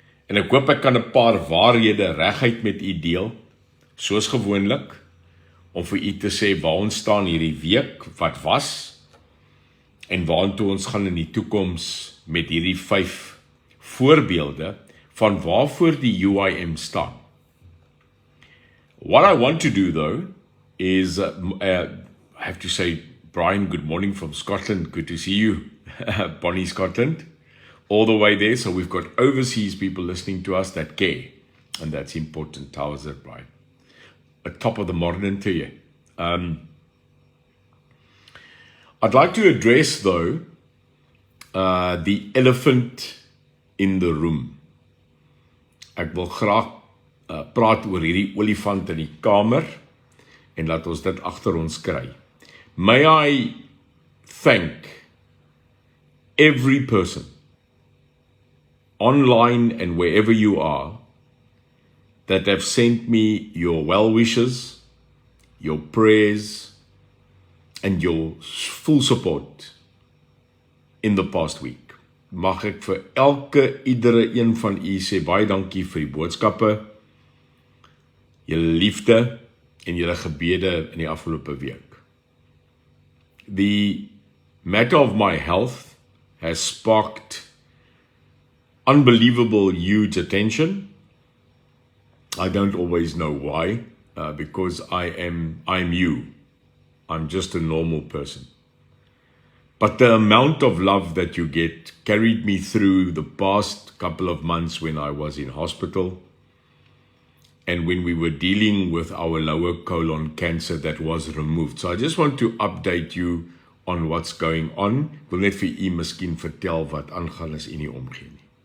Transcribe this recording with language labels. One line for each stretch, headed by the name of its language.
Afrikaans: En ek hoop ek kan 'n paar waarhede reguit met u deel, soos gewoonlik, om vir u te sê waar ons staan hierdie week, wat was, en waartoe ons gaan in die toekoms met hierdie 5 voorbeelde van waarvoor die UIM staan.
English: What I want to do though is, I have to say, Brian, good morning from Scotland. Good to see you. Bonnie, Scotland. All the way there. So we've got overseas people listening to us that care. And that's important. How is it, Brian? At top of the morning to you. I'd like to address, though, the elephant in the room.
Afrikaans: Ek wil graag praat oor hierdie olifant in die kamer en laat ons dit agter ons kry.
English: May I thank every person, online and wherever you are, that have sent me your well wishes, your prayers, and your full support in the past week.
Afrikaans: Mag ek vir iedere een van u sê baie dankie vir die boodskappe, julle liefde en julle gebede in die afgelope week.
English: The matter of my health has sparked unbelievable huge attention. I don't always know why, because I'm you. I'm just a normal person. But the amount of love that you get carried me through the past couple of months when I was in hospital and when we were dealing with our lower colon cancer that was removed. So I just want to update you on what's going on.
Afrikaans: Ek wil net vir u miskien vertel wat aangaan as u nie omgee nie.